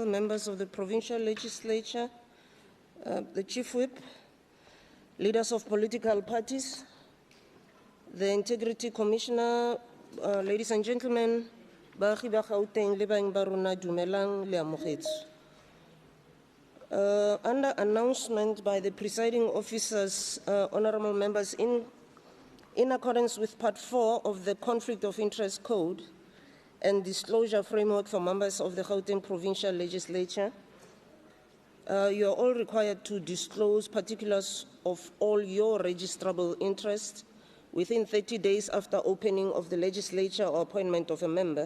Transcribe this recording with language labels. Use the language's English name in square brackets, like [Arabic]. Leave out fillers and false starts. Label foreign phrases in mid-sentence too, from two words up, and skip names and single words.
[English] members of the Provincial Legislature, the Chief Whip, leaders of political parties, the Integrity Commissioner, ladies and gentlemen, [Tswana] baagi ba Gauteng le baeng ba rona dumelang le amogetse. [English] Under announcement by the presiding officers, honorable members, in accordance with Part 4 of the Conflict of Interest Code and Disclosure Framework for members of the Gauteng Provincial Legislature, you are all required to disclose particulars of all your registrable interests within 30 days after opening of the legislature or appointment of a member.